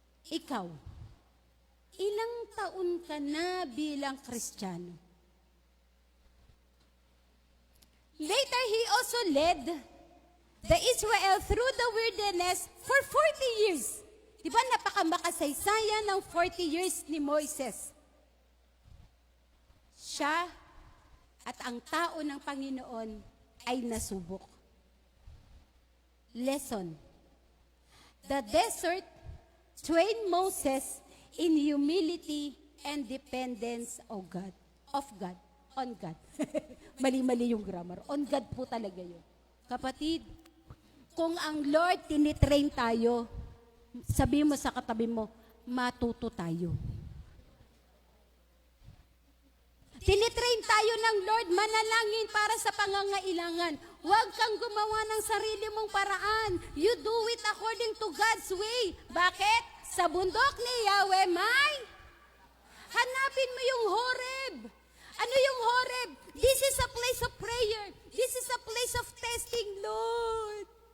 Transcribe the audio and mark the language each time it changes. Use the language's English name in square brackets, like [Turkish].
[Filipino] Ikaw, ilang taon ka na bilang Kristiyano? [English] Later, he also led the Israel through the wilderness for 40 years. [Filipino] Di ba napakamakasaysayan ng 40 years ni Moises? Siya at ang tao ng Panginoon ay nasubok. [English] Lesson. The desert trained Moses in humility and dependence on God. On God. [Filipino] Mali-mali yung grammar. [English] On God [Filipino] po talaga yun. Kapatid, kung ang Lord tinitrain tayo, sabi mo sa katabi mo, matuto tayo. Tinitrain tayo ng Lord, manalangin para sa pangangailangan. Huwag kang gumawa ng sarili mong paraan. [English] You do it according to God's way. [Filipino] Bakit? Sa bundok ni Yahweh may hanapin mo yung Horeb. Ano yung Horeb? [English] This is a place of prayer. This is a place of testing, Lord.